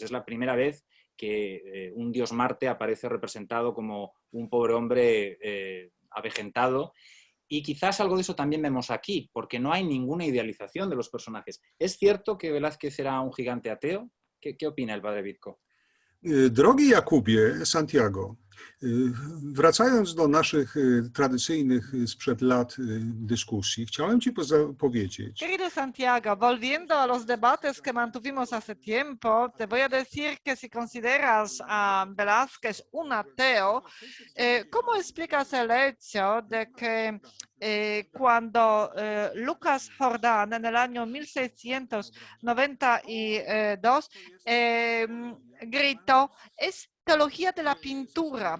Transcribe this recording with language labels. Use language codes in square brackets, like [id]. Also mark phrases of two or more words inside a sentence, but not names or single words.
[es] Es la primera vez que un dios Marte aparece representado como un pobre hombre avejentado. Y quizás algo de eso también vemos aquí, porque no hay ninguna idealización de los personajes. ¿Es cierto que Velázquez era un gigante ateo? ¿Qué opina el padre Vitko? [pl] Drogi Jakubie, Santiago, wracając do naszych tradycyjnych sprzed lat dyskusji, chciałem Ci powiedzieć. [es] Querido Santiago, volviendo a los debates que mantuvimos hace tiempo, te voy a decir que si consideras a Velázquez un ateo, ¿cómo explicas el hecho de que cuando Lucas Jordán en el año 1692 gritó, es teología de la pintura?